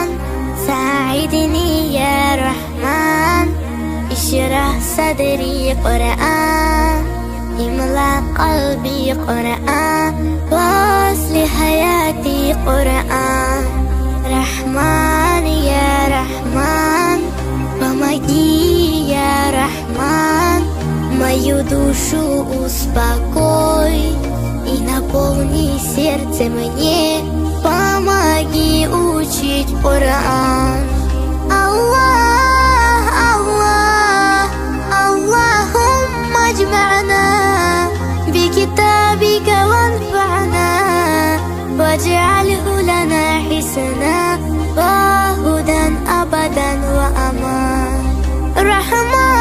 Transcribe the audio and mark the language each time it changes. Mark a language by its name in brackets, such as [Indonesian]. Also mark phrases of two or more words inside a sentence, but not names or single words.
[Arabic] ساعدني يا رحمن اشرح صدري قرآن املأ قلبي قرآن واصلح حياتي قرآن رحمن يا رحمن [Russian] помоги я Рахман мою душу успокой и наполни сердце мне помоги учить Коран [Arabic] الله الله اللهم اجمعنا بكتابك وانفعنا واجعله لنا حسنا وهدى أبدا وأمان رحمن